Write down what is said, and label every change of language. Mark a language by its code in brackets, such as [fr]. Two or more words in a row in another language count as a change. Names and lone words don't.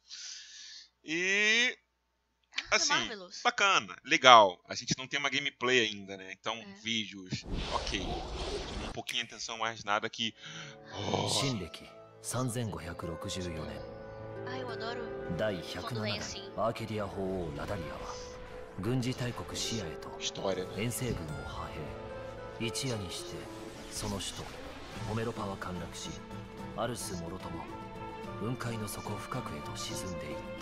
[pt] E assim, bacana, legal. A gente não tem uma gameplay ainda, né? Então, vídeos, ok. Chama um pouquinho a atenção, mais nada que... [ja] Shinreki 3564年 [pt] eu adoro [ja] 第107代アーケディア法王ラダリアは軍事大国シアへと遠征軍を派兵。一夜にしてその首都ホメロパは陥落し、アルスもろとも雲海の底深くへと沈んでいった。